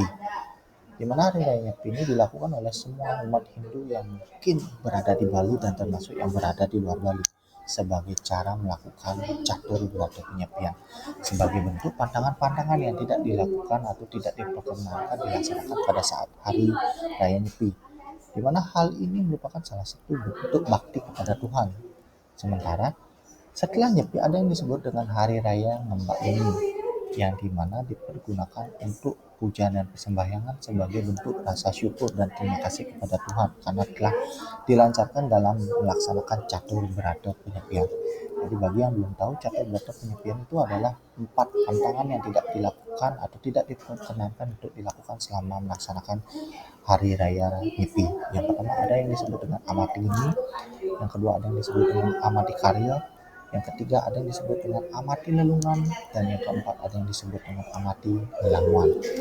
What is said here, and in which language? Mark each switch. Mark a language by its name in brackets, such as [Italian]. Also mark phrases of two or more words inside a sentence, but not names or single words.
[Indonesian] Di mana hari raya Nyepi ini dilakukan oleh semua umat Hindu yang mungkin berada di Bali dan termasuk yang berada di luar Bali sebagai cara melakukan catur atau penyepian sebagai bentuk pantangan-pantangan yang tidak dilakukan atau tidak diperkenankan dilaksanakan pada saat hari raya Nyepi, di mana hal ini merupakan salah satu bentuk bakti kepada Tuhan. Sementara setelah Nyepi ada yang disebut dengan hari raya Ngembak Bumi yang dimana dipergunakan untuk puja dan persembahyangan sebagai bentuk rasa syukur dan terima kasih kepada Tuhan karena telah dilancarkan dalam melaksanakan catur berata penyepian. Jadi bagi yang belum tahu, catur berata penyepian itu adalah 4 pantangan yang tidak dilakukan atau tidak diperkenankan untuk dilakukan selama melaksanakan hari raya Nyepi. Yang pertama ada yang disebut dengan amati lini, yang kedua ada yang disebut dengan amati karya, yang ketiga ada yang disebut dengan amati lelungan, dan yang keempat ada yang disebut dengan amati lelamuan.